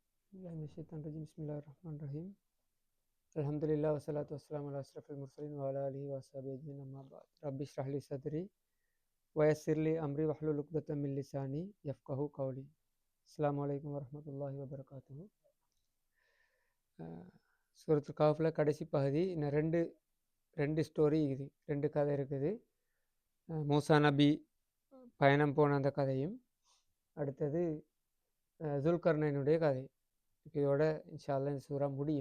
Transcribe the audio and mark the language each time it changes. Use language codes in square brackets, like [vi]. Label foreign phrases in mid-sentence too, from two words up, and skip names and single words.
[ar] بالله من الشيطان الرجيم بسم الله الرحمن الرحيم الحمد لله والصلاة والسلام على أشرف المرسلين وعلى آله وصحبه أجمعين أما بعد رب اشرح لي صدري ويسر لي أمري واحلل عقدة من لساني يفقهوا قولي السلام عليكم ورحمة الله وبركاته [ta] சூரத்து காஃபில் கடைசி பகுதி இன்னும் ரெண்டு ஸ்டோரி இருக்குது, ரெண்டு கதை இருக்குது. மூசா நபி பயணம் போன அந்த கதையும், அடுத்தது ஜுல்கர்னைனுடைய கதை. இதோட [ar] إن شاء الله [ta] இந்த சூரா முடியும்.